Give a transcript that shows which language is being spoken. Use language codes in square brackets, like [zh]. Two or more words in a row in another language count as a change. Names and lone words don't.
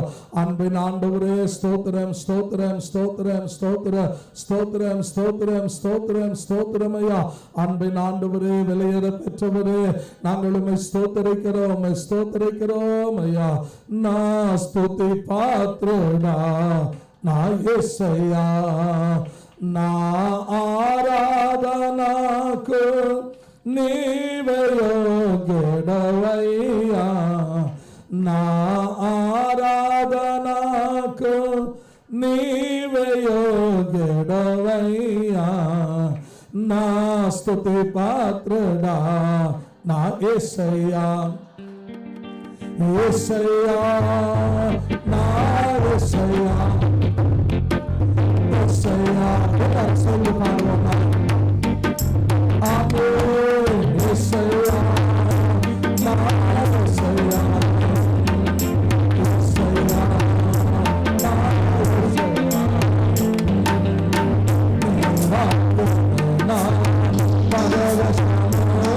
[ta] அன்பின் ஆண்டவரே, ஸ்தோத்திரம் ஸ்தோத்திரம் ஸ்தோத்திரம் ஸ்தோத்திரம் ஸ்தோத்திரம் ஸ்தோத்திரம் ஸ்தோத்திரம் ஸ்தோத்திரம் ஐயா. அன்பின் ஆண்டவரே, வெளியேற பெற்றவரே, நாங்கள் உம்மை ஸ்தோத்திரிக்கிறோம், உம்மை ஸ்தோத்திரிக்கிறோம் ஐயா. நான் ஸ்துதி பாத்திரனா [te] నా యేసయ్యా, నా ఆరాధనకు నీవే యోగ్యుడవయ్యా. నా ఆరాధనకు నీవే యోగ్యుడవయ్యా. నా స్తుతి పాత్రుడా నా యేసయ్యా. యేసయ్యా, నా యేసయ్యా, యేసయ్యా, [ta] சொல்லி பாடுவோமா? ஆமென். [te] యేసయ్యా, నా యేసయ్యా, యేసయ్యా, నా యేసయ్యా, నా పరవశము